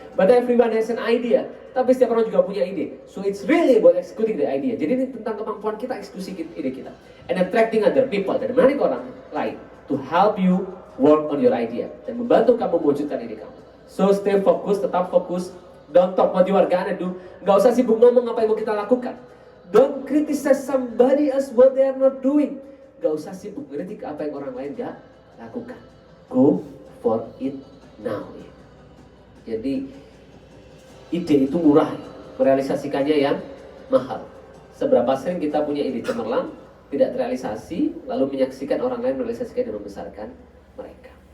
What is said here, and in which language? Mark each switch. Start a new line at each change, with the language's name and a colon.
English: But everyone has an idea.
Indonesian: Tapi setiap orang juga punya ide.
English: So it's really about executing the idea.
Indonesian: Jadi ini tentang kemampuan kita eksekusi ide kita.
English: And attracting other people.
Indonesian: Dan menarik orang lain.
English: To help you work on your idea.
Indonesian: Dan membantu kamu mewujudkan ide kamu.
English: So stay focused,
Indonesian: tetap fokus.
English: Don't talk what you are gonna do.
Indonesian: Gak usah sibuk ngomong apa yang mau kita lakukan.
English: Don't criticize somebody else what they are not doing.
Indonesian: Gak usah sibuk kritik apa yang orang lain gak lakukan.
English: Go for it now.
Indonesian: Jadi ide itu murah, merealisasikannya yang mahal. Seberapa sering kita punya ide cemerlang, tidak terrealisasi, lalu menyaksikan orang lain merealisasikan dan membesarkan mereka.